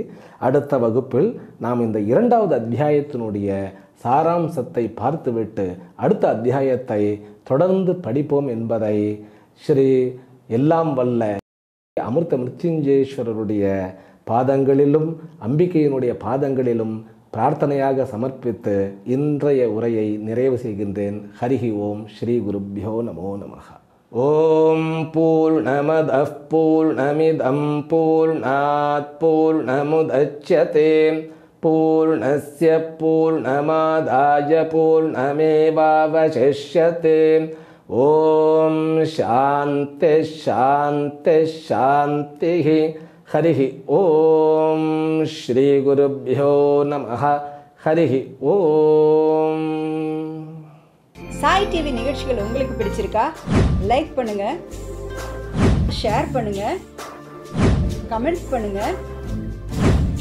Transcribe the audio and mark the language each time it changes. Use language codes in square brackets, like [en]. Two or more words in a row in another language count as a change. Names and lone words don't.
[ta] அடுத்த வகுப்பில் நாம் இந்த 2வது அத்தியாயத்தினுடைய சாராம்சத்தை பார்த்துவிட்டு அடுத்த அத்தியாயத்தை தொடர்ந்து படிப்போம் என்பதை ஸ்ரீ எல்லாம் வல்ல அமிர்த மிருத்யுஞ்சேஸ்வரருடைய பாதங்களிலும் அம்பிகையினுடைய பாதங்களிலும் பிரார்த்தனையாக சமர்ப்பித்து இன்றைய உரையை நிறைவு செய்கின்றேன். [sa] हरिः ओम्. श्री गुरुभ्यो नमो नमः. ओम् पूर्णमदः पूर्णमिदं पूर्णात् पूर्णमुदच्यते पूर्णस्य पूर्णमादाय पूर्णमेवावशिष्यते. ओम् शान्तिः शान्तिः शान्तिः. हरिः ओम्. श्री गुरुभ्यो नमः. हरिः ओम्. [ta] சாய் டிவி நிகழ்ச்சிகள் உங்களுக்கு பிடிச்சிருக்கா? லைக் பண்ணுங்க, ஷேர் பண்ணுங்க, கமெண்ட் பண்ணுங்க, சப்ஸ்கிரைப் பண்ணுங்க.